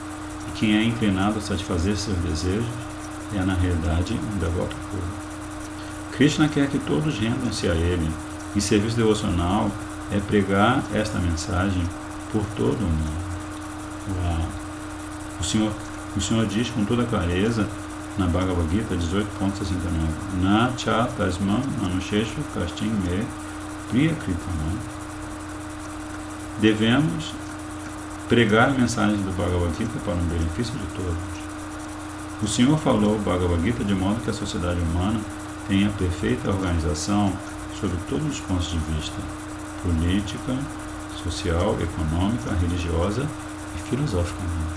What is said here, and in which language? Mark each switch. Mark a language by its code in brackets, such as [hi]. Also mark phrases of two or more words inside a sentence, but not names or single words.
[pt] E quem é inclinado a satisfazer seus desejos é, na realidade, um devoto puro. Krishna quer que todos rendam-se a Ele, e serviço devocional é pregar esta mensagem por todo o mundo. Uau. O Senhor diz com toda clareza na Bhagavad Gita 18.69: [sa] न च तस्मं मनुषेषु कस्तिन् मे प्रिय कृतमम्. [pt] Devemos pregar a mensagem do Bhagavad Gita para o benefício de todos. O Senhor falou o Bhagavad Gita de modo que a sociedade humana tenha perfeita organização sob todos os pontos de vista: política, social, econômica, religiosa e filosoficamente.